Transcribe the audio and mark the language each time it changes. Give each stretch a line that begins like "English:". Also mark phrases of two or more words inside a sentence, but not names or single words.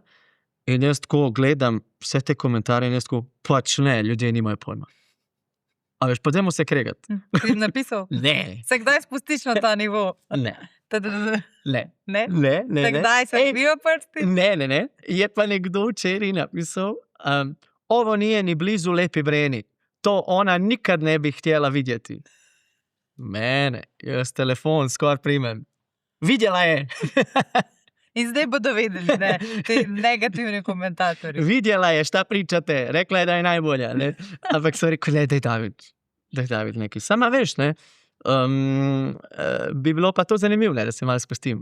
Slovenian: In jaz tako gledam vse te komentarje in jaz tako, pač ne, ljudje nimajo pojma. A veš, potem se kregati. Si napisal? Ne. Se kdaj spustiš na ta nivo? Ne. Ne. Ne? Ne. Kdaj se bijo prsti? Ne. Je pa nekdo včeraj napisal,
Serbian: ovo nije ni blizu Lepi Breni. To ona nikad ne bi htjela vidjeti. Mene,
Slovenian: jaz telefon skoraj primem.
Serbian: Vidjela je.
Slovenian: In zdaj bodo vedeli, ne, te negativni komentatorji.
Serbian: Vidjela je, šta pričate, rekla je, da je najbolja, ne.
Slovenian: Ampak so rekel, ne, daj David nekaj. Sama veš, ne, bi bilo pa to zanimivo, ne, da se malo spustim.